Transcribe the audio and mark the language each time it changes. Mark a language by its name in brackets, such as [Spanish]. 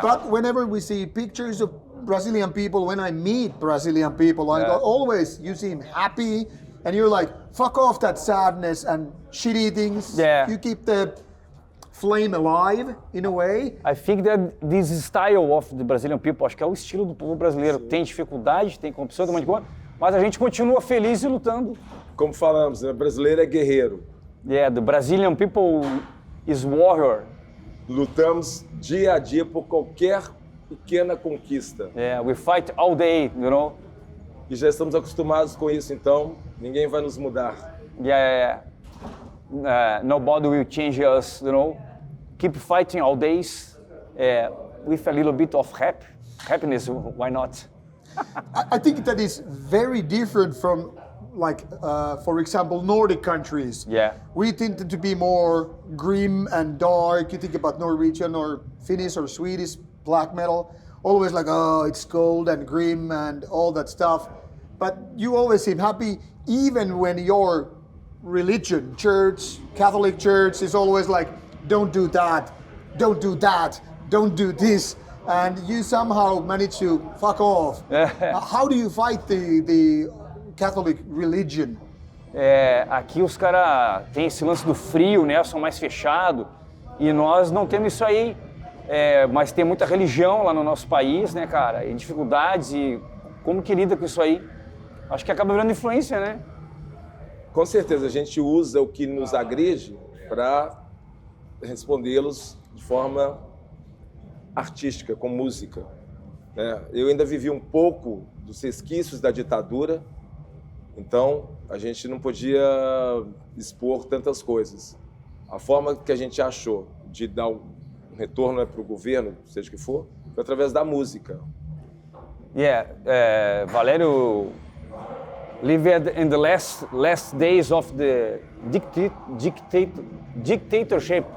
[English] But whenever we see pictures of Brazilian people, when I meet Brazilian people, I Yeah. always, you seem happy and you're like, fuck off that sadness and shitty things. Yeah. You keep the flame alive in a way. I think that this style of the Brazilian people, [Portuguese] acho que é o estilo do povo brasileiro. Tem dificuldade, tem corrupção, tem um monte de coisa, mas a gente continua feliz e lutando. Como falamos, né? Brasileiro é guerreiro. [English] Yeah, the Brazilian people is warrior. [Portuguese] Lutamos dia a dia por qualquer pequena conquista. [English] Yeah, we fight all day, you know. [Portuguese] E já estamos acostumados com isso, então ninguém vai nos mudar. [English] Yeah. Nobody will change us, you know. Keep fighting all days with a little bit of happiness, why not? I think that is very different from, like, for example, Nordic countries. Yeah. We tend to be more grim and dark. You think about Norwegian or Finnish or Swedish black metal, always like, oh, it's cold and grim and all that stuff. But you always seem happy, even when your religion, church, Catholic church, is always like, don't do that, don't do that, don't do this. And you somehow manage to fuck off. How do you fight the Catholic religion? [Portuguese] Aqui os caras têm esse lance do frio, né? São mais fechados. E nós não temos isso aí. Mas tem muita religião lá no nosso país, né, cara? E dificuldades e como que lida com isso aí. Acho que acaba virando influência, né? Com certeza, a gente usa o que nos agride para respondê-los de forma artística, com música. Né? Eu ainda vivi um pouco dos resquícios da ditadura, então a gente não podia expor tantas coisas. A forma que a gente achou de dar um retorno para o governo, seja o que for, foi através da música. [English] Valério lived in the last days of the dictatorship.